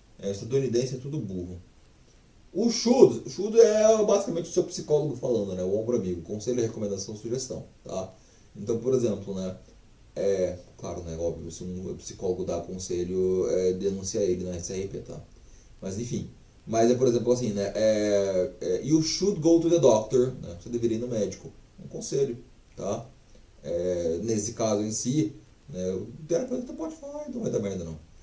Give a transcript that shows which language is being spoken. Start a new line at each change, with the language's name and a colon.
Portuguese: Estadunidense é tudo burro. O should é basicamente o seu psicólogo falando, né? O ombro amigo, conselho, recomendação, sugestão, tá? Então, por exemplo, né? Claro, né? Óbvio, se um psicólogo dá conselho, denuncia ele na SRP, tá? Mas enfim. Mas por exemplo, assim, né?
English: You should go to the doctor, né?
Portuguese: Você deveria ir no médico. Um conselho, tá? Nesse caso em si, né? O terapeuta pode falar, então não vai dar merda não.